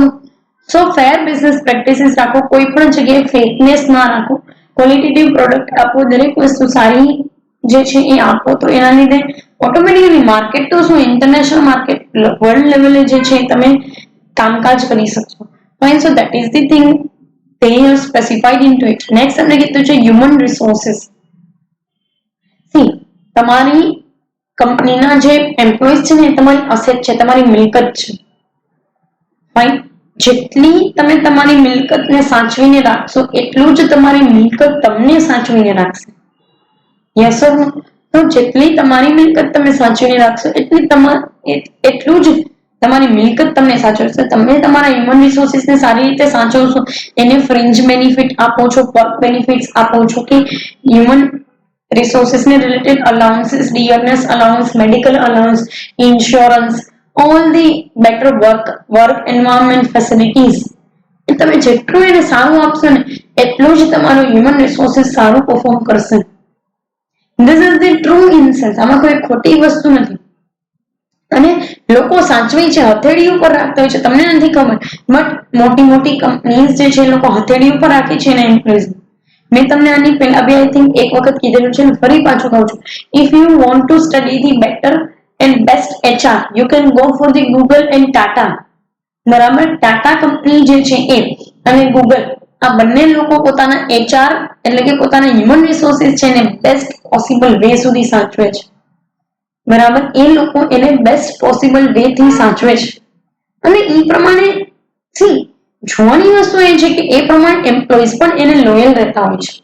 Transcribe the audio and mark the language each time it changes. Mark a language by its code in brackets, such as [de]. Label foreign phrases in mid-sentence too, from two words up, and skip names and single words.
[en] so fair business practices [gu] રાખો, કોઈ પણ જગ્યાએ ફેકનેસ ના રાખો, [en] qualitative product [gu] આપો, દરેક વસ્તુ સારી જે છે એ આપો તો એના લીધે [en] automatically market [gu] તો શું [en] international market world [gu] લેવલે જે છે તમે કામકાજ કરી શકશો. [en] Fine. So that is the thing they are specified into it. [gu] નેક્સ્ટ તમને કીધું છે [en] human resources. [gu] સી તમારી કંપનીના જે એમ્પ્લોઈઝ છે ને એ તમારી અસેટ છે, તમારી મિલકત છે. ફાઇન. જેટલી તમે તમારી મિલકતને સાચવીને રાખશો એટલું જ તમારી મિલકત તમને સાચવીને રાખશે. [en] yes or no? [gu] તો જેટલી તમારી મિલકત તમે સાચવીને રાખશો એટલું જ તમારી મિલકત તમને સાચવશે. તમે તમારા હ્યુમન રિસોર્સિસને સારી રીતે સાચવશો, એને [en] fringe benefit [gu] આપો છો, [en] work benefits [gu] આપો છો, કે હ્યુમન રિસોર્સિસને [en] related allowances, dearness allowance, medical allowance, insurance, all the better work environment facilities. [gu] તમે જેટલું એને સારું આપશો ને એટલું જ તમારું [en] human resources [gu] સારું પરફોર્મ કરશે. [en] this is the true essence. [gu] આમાં કોઈ ખોટી વસ્તુ નથી. અને લોકો સાચવી છે, હથેળી ઉપર રાખતા હોય છે, તમને નથી ખબર, બટ મોટી મોટી કંપનીઝ જે છે એ લોકો હથેળી ઉપર રાખે છે એના એમ્પ્લોઈઝ. મેં તમને આની પહેલા બી [en] I think [gu] એક વખત કીધેલું છે, ફરી પાછું કહું છું. [en] if you want to study the better and best HR, you can go for the Google and Tata. [gu] બરાબર. ટાટા કંપની જે છે એ અને ગૂગલ, આ બંને લોકો પોતાના HR એટલે કે પોતાના હ્યુમન રિસોર્સિસ છે ને [en] best possible way [gu] સુધી સાચવે છે. બરાબર. એ લોકો એને [en] best possible way [gu] થી સાચવે છે અને એ પ્રમાણે જોવાની વસ્તુ એ છે કે એ પ્રમાણે એમ્પ્લોઈઝ પણ એને લોયલ રહેતા હોય છે.